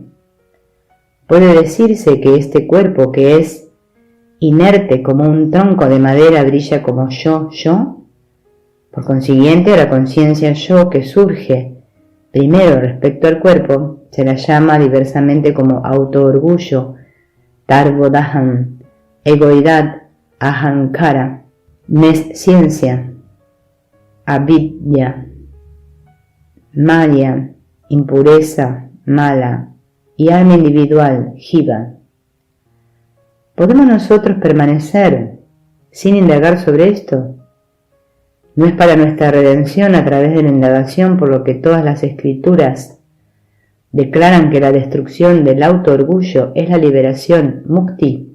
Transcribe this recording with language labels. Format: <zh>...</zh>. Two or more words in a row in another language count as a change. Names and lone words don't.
<es>¿Puede decirse que este cuerpo, que es inerte como un tronco de madera, brilla como yo? Por consiguiente, la conciencia yo que surge primero respecto al cuerpo se la llama diversamente como auto-orgullo, Tarbodaham, egoidad, ahankara, nesciencia, avidya, maya, impureza, mala y alma individual, jiva. ¿Podemos nosotros permanecer sin indagar sobre esto? No es para nuestra redención a través de la indagación, por lo que todas las escrituras declaran que la destrucción del auto-orgullo es la liberación, mukti.</es>